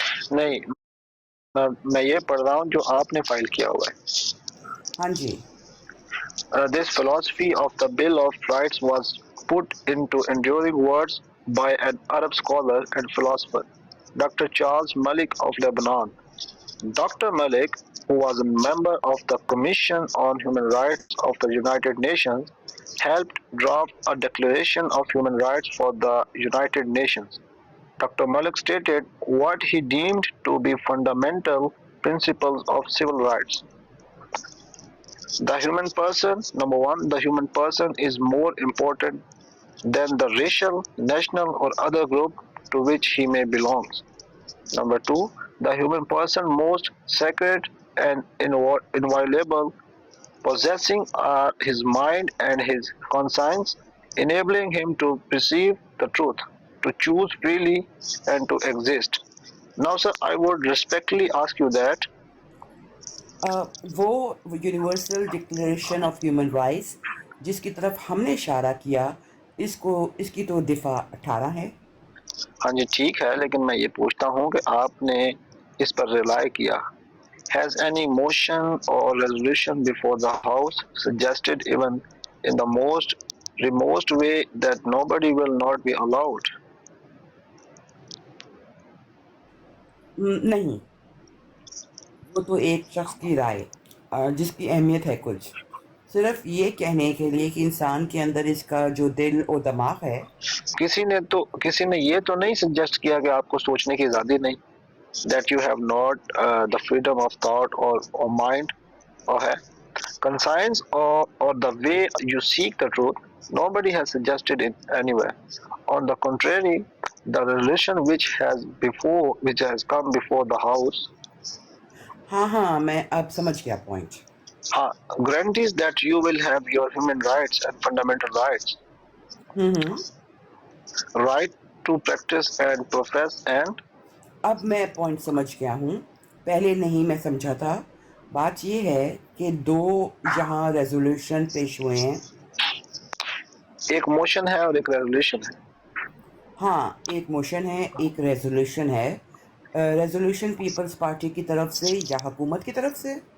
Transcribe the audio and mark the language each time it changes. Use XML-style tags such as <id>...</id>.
<ur>نہیں میں یہ پڑھ رہا ہوں جو آپ نے فائل کیا ہوا ہے. ہاں جی.</ur> <en>This philosophy of the Bill of Rights was put into enduring words by an Arab scholar and philosopher, Dr. Charles Malik of Lebanon. Dr. Malik, who was a member of the Commission on Human Rights of the United Nations, helped draft a Declaration of Human Rights for the United Nations. Dr. Malik stated what he deemed to be fundamental principles of civil rights. The human person, number one, the human person is more important than the racial, national, or other group to which he may belong. Number two, the human person most sacred and inviolable, possessing his mind and his conscience, enabling him to perceive the truth, to choose freely, and to exist. Now, sir, I would respectfully ask you that.</en> <ur>وہ universal declaration of human rights جس کی طرف ہم نے اشارہ کیا، اس کی تو دفعہ 18 ہے. ہاں جی ٹھیک ہے، لیکن میں یہ پوچھتا ہوں کہ آپ نے اس پر ریلائی کیا.</ur> <en>Has any motion or resolution before the House suggested even in the most remote way that nobody will not be allowed?</en> <ur>نہیں، وہ تو ایک شخص کی رائے جس کی اہمیت ہے کچھ، صرف یہ کہنے کے لیے کہ انسان کے اندر اس کا جو دل و دماغ ہے. کسی نے یہ تو نہیں سجیسٹ کیا کہ آپ کو سوچنے کی آزادی نہیں،</ur> <en>that you have not the freedom of thought or mind or ہے conscience or the way you seek the truth. Nobody has suggested it anywhere. On the contrary, the resolution which has come before the House</en> <ur>ہاں میں اب سمجھ گیا point.</ur> <en>guarantees that you will have your human rights and fundamental rights. Right to practice and profess and</en> <ur>اب میں point سمجھ گیا ہوں، پہلے نہیں میں سمجھا تھا. بات یہ ہے کہ دو یہاں ریزولوشن پیش ہوئے ہیں. ایک موشن ہے اور ایک ریزولوشن ہے. ہاں، ایک موشن ہے، ایک ریزولوشن ہے. ریزولوشن پیپلز پارٹی کی طرف سے یا حکومت کی طرف سے؟</ur>